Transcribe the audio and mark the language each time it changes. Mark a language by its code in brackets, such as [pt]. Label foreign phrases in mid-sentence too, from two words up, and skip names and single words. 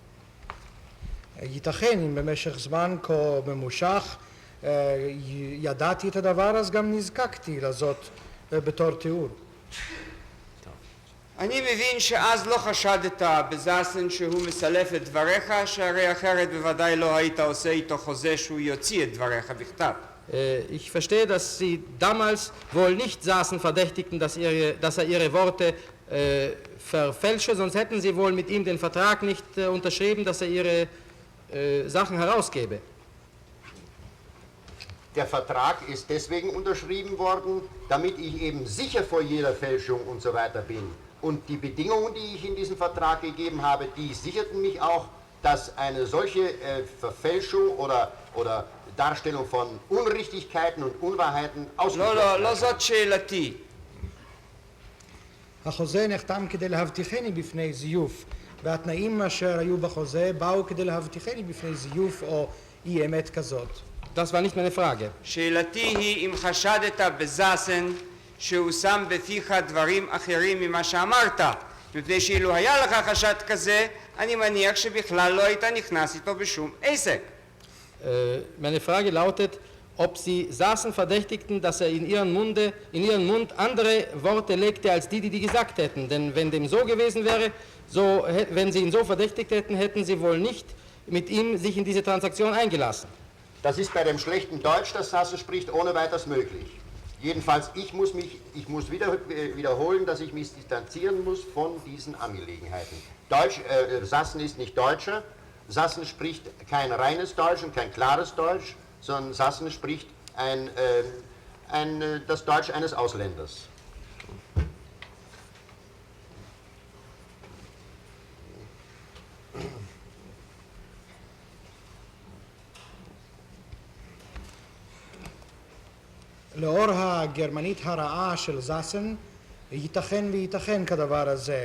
[he] ייתכן אם במשך זמן כה ממושך ידעתי את הדבר, אז גם נזקקתי לזאת בתור תיאור. אני מבין שאז לא חשדת בזסן שהוא מסלף את דבריך, שהרי אחרת בוודאי לא היית עושה איתו חוזה שהוא יוציא את דבריך בכתב. [de] Ich verstehe, dass Sie damals wohl nicht Sassen verdächtigten, dass er ihre Worte verfälsche, sonst hätten Sie wohl mit ihm den Vertrag nicht unterschrieben, dass er ihre Sachen herausgebe. Der Vertrag ist deswegen unterschrieben worden, damit ich eben sicher vor jeder Fälschung und so weiter bin. Und die Bedingungen, die ich in diesem Vertrag gegeben habe, die sicherten mich auch, dass eine solche Verfälschung oder Darstellung von Unrichtigkeiten und Unwahrheiten ausgeschlossen [he] לא [de] wird. [he] זאת שאלתי. החוזה נחתם כדי להבטיחני בפני זיוף, והתנאים אשר היו בחוזה באו כדי להבטיחני בפני זיוף או אי אמת כזאת. [de] Das war nicht meine Frage. [he] שאלתי היא אם חשדת בזסן שהוא שם בפיך דברים אחרים ממה שאמרת, מפני שאילו היה לך חשד כזה, אני מניח שבכלל לא היית נכנס איתו בשום עסק. [de] Meine Frage lautet, ob Sie Sassen verdächtigten, dass er in ihren Mund andere Worte legte als die gesagt hätten. Denn wenn dem so gewesen wäre, wenn Sie ihn so verdächtigt hätten, hätten Sie wohl nicht mit ihm sich in diese Transaktion eingelassen. Das ist bei dem schlechten Deutsch, das Sassen spricht, ohne weiteres möglich. Jedenfalls, ich muss wiederholen, dass ich mich distanzieren muss von diesen Angelegenheiten. Sassen ist nicht Deutscher. Sassen spricht kein reines Deutsch und kein klares Deutsch, sondern Sassen spricht das Deutsch eines Ausländers. [he] לאור הגרמנית הרעה של זסן, ייתכן כדבר הזה.